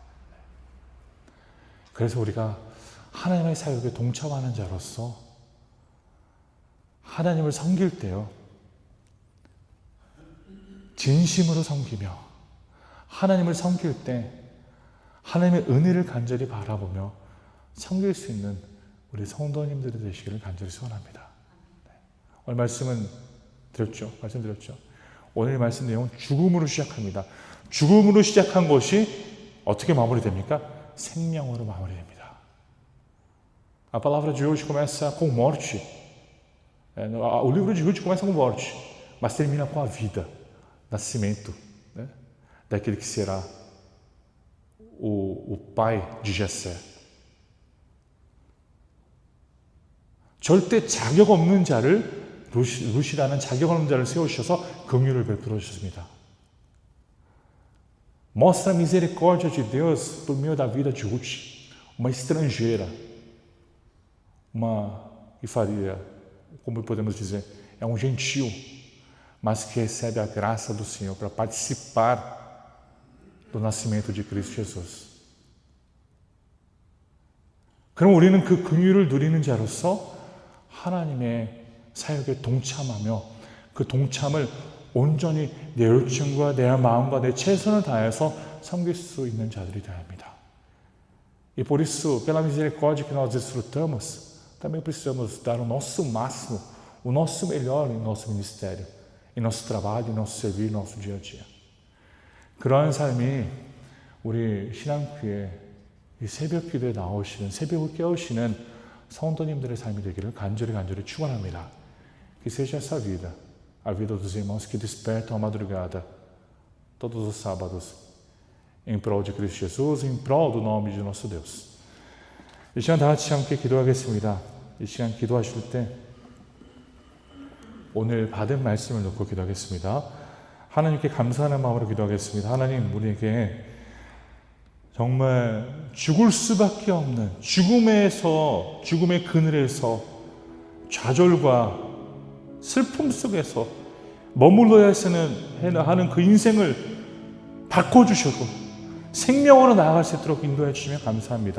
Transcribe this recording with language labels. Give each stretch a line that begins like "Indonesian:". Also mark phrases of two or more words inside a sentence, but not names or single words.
Korean: 그래서 우리가 하나님의 사역에 동참하는 자로서 하나님을 섬길 때요, 진심으로 섬기며 하나님을 섬길 때 하나님의 은혜를 간절히 바라보며 섬길 수 있는 우리 성도님들이 되시기를 간절히 소원합니다. 오늘 말씀드렸죠. 오늘 말씀 내용은 죽음으로 시작합니다. 죽음으로 시작한 것이 어떻게 마무리됩니까? 생명으로 마무리됩니다.
Portuguese: A palavra de hoje começa com morte. O livro de Ruth começa com morte, mas termina com a vida, nascimento, né? Daquele que será o pai de Jessé.
Korean: 절대 자격 없는 자를 룻이라는 자격 없는 자를 세우셔서 긍휼을 베풀어 주셨습니다.
Portuguese: Mostra a misericórdia de Deus por meio da vida de Ruth, uma estrangeira, uma que faria como podemos dizer, é um gentil, mas que recebe a graça do Senhor para participar do nascimento de Cristo Jesus.
Korean: 그럼 우리는 그 긍휼을 누리는 자로서 하나님의 사역에 동참하며 그 동참을 온전히 내 열정과 내 마음과 내 최선을 다해서 섬길 수 있는 자들이 되어야 합니다.
Portuguese: E por isso, pela misericórdia que nós desfrutamos, também precisamos dar o nosso máximo, o nosso melhor em nosso ministério, em nosso trabalho, em nosso servir, em nosso dia a dia.
Korean: 그러한 삶이 우리 신앙교회 이 새벽 기도에 나오시는, 새벽을 깨우시는 성도님들의 삶이 되기를 간절히 축원합니다.
Portuguese: Que seja essa vida, a vida dos irmãos que despertam a madrugada, todos os sábados, em prol de Cristo Jesus, em prol do nome de nosso Deus.
Korean: 이 시간 다 같이 함께 기도하겠습니다. 이 시간 기도하실 때 오늘 받은 말씀을 놓고 기도하겠습니다. 하나님께 감사하는 마음으로 기도하겠습니다. 하나님, 우리에게 정말 죽을 수밖에 없는 죽음의 그늘에서 좌절과 슬픔 속에서 머물러야 하는 그 인생을 바꿔주셔도 생명으로 나아갈 수 있도록 인도해 주시면 감사합니다.